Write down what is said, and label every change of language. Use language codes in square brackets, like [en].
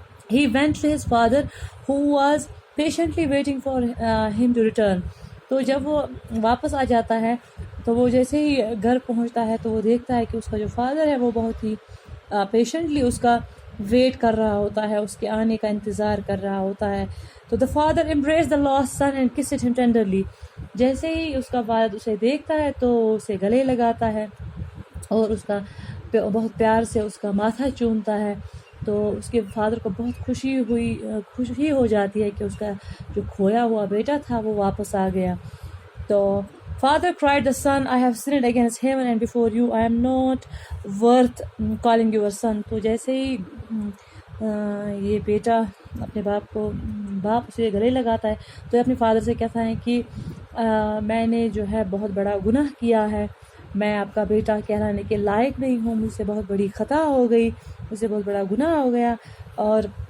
[en] He went to his father who was patiently waiting for him to return. [ur] تو جب وہ واپس آ جاتا ہے تو وہ جیسے ہی گھر پہنچتا ہے تو وہ دیکھتا ہے کہ اس کا جو فادر ہے وہ بہت ہی پیشنٹلی اس کا ویٹ کر رہا ہوتا ہے, اس کے آنے کا انتظار کر رہا ہوتا ہے. [en] تو the father embraced the lost son and kissed him tenderly. [ur] جیسے ہی اس کا والد اسے دیکھتا ہے تو اسے گلے لگاتا ہے اور اس کا بہت پیار سے اس کا ماتھا چومتا ہے. تو اس کے فادر کو بہت خوشی ہو جاتی ہے کہ اس کا جو کھویا ہوا بیٹا تھا وہ واپس آ گیا. [en] تو Father cried the son, I have sinned against heaven and before you, I am not worth calling your son. [ur] تو جیسے ہی یہ بیٹا اپنے باپ اسے گلے لگاتا ہے تو یہ اپنے فادر سے کہتا ہے کہ میں نے جو ہے بہت بڑا گناہ کیا ہے, میں آپ کا بیٹا کہلانے کے لائق نہیں ہوں, مجھ سے بہت بڑی خطا ہو گئی, مجھ سے بہت بڑا گناہ ہو گیا, اور